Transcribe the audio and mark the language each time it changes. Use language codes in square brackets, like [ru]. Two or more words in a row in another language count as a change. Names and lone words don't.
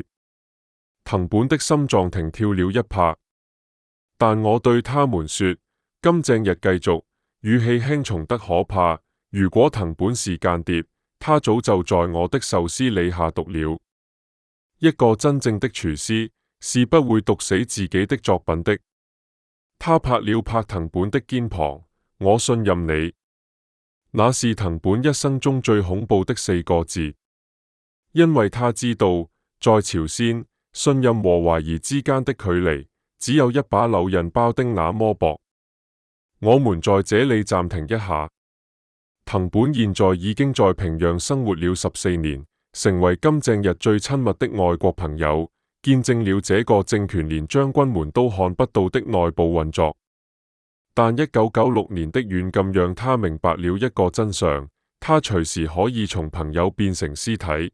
[zh] 藤本的心臟停跳了一拍。但我對他們說，金正日繼續，語氣輕重得可怕。如果藤本是間諜，他早就在我的壽司裏下毒了。一個真正的廚師是不會毒死自己的作品的。他拍了拍藤本的肩膀，我信任你。那是藤本一生中最恐怖的4個字，因為他知道，在朝鮮，信任和懷疑之間的距離只有一把柳刃包丁那麼薄。我們在這裏暫停一下。藤本現在已經在平壤生活了14年，成為金正日最親密的外國朋友，見證了這個政權連將軍們都看不到的內部運作。但1996年的軟禁讓他明白了一個真相，他隨時可以從朋友變成屍體。